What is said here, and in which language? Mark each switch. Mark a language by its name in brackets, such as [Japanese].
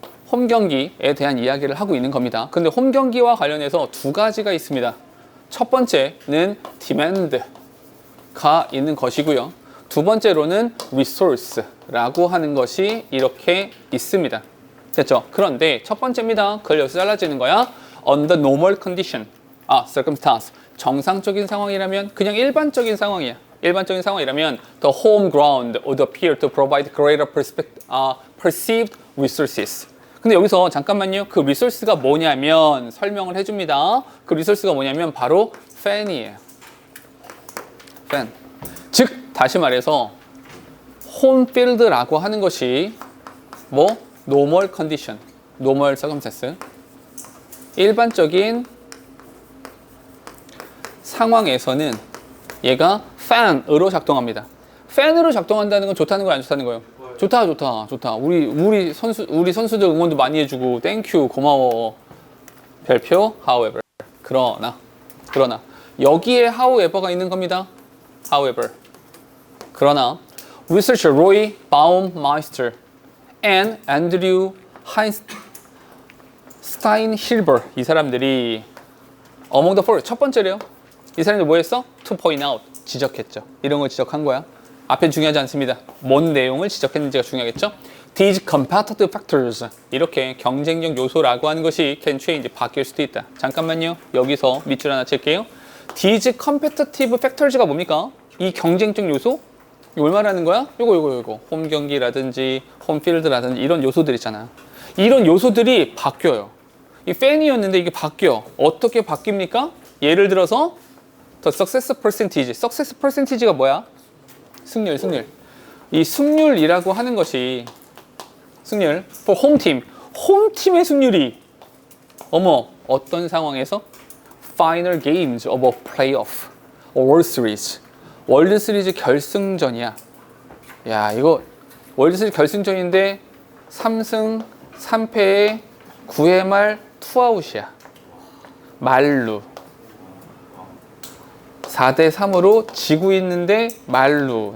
[Korean] 홈 경기에 대한 이야기를 하고 있는 겁니다. 근데 홈 경기와 관련해서 두 가지가 있습니다. 첫 번째는 demand가 있는 것이고요. 두 번째로는 resource라고 하는 것이 이렇게 있습니다. 됐죠? 그런데 첫 번째입니다. 그걸 여기서 잘라지는 거야. [English] Under normal condition, circumstance. [Korean] 정상적인 상황이라면, 그냥 일반적인 상황이야. 일반적인 상황이라면 [English] the home ground would appear to provide greater perceived resources. [Korean] 근데 여기서 잠깐만요. 그 리소스가 뭐냐면 설명을 해줍니다. 그 리소스가 뭐냐면 바로 fan이에요. fan. 즉 다시 말해서 홈필드라고 하는 것이 뭐 [English] normal condition, normal circumstance, [Korean] 일반적인 상황에서는 얘가 fan으로 작동합니다. fan으로 작동한다는 건 좋다는 거야, 안 좋다는 거예요? 좋다, 좋다, 좋다. 우리 선수들 응원도 많이 해주고, 땡큐, 고마워. 별표, [English] however. [Korean] 그러나 여기에 however가 있는 겁니다. [English] however. [Korean] 그러나 [English] researcher Roy Baumeister and Andrew Steinhilber [Korean] 이 사람들이 [English] among the four [Korean] 첫 번째래요. 이 사람들 뭐 했어? [English] To point out [Korean] 지적했죠. 이런 걸 지적한 거야. 앞에 중요하지 않습니다. 뭔 내용을 지적했는지가 중요하겠죠. [English] These competitive factors [Korean] 이렇게 경쟁력 요소라고 하는 것이 [English] can change [Korean] 바뀔 수도 있다. 잠깐만요. 여기서 밑줄 하나 칠게요. [English] These competitive factors [Korean] 가 뭡니까? 이 경쟁적 요소? 이걸 말하는 거야? 요거 홈 경기라든지 홈필드라든지 이런 요소들 있잖아. 이런 요소들이 바뀌어요. 이 팬이었는데 이게 바뀌어. 어떻게 바뀝니까? 예를 들어서 [English] the success percentage. success percentage [Korean] 가 뭐야? 승률. 이 승률이라고 하는 것이 승률 [English] for home team. [Korean] 홈팀의 승률이 어떤 상황에서 [English] final games of a playoff or world series. [Korean] 월드 시리즈 결승전이야. 야, 이거 월드 시리즈 결승전인데 3승 3패에 9회 말 투아웃이야. 말루. 4대3으로 지고 있는데 말루.